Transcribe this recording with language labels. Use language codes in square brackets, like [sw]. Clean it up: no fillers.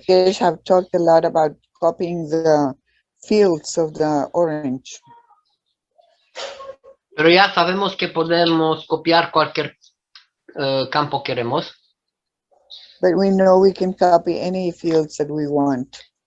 [en] Kesh have talked a lot about copying the fields of the orange. [es] Pero ya sabemos que podemos copiar cualquier campo que queremos. [en] But we know we can copy any fields that we want.